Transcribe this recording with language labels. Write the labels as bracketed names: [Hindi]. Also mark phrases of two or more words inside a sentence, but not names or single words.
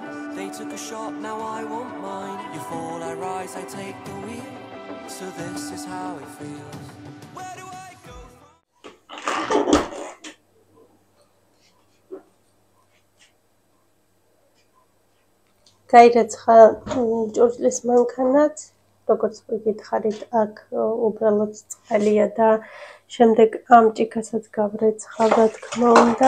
[English] They took a shot, now I want mine. You fall, I rise, I take the wheel. So this is how it feels. Where do I go from? [Georgian] გაირეცხა ჭურჭლის მანქანაც, როგორც გითხარით, აქ უბრალოდ წყალია და შემდეგ ამ ჭიქასაც გავრეცხავ, რა თქმა უნდა.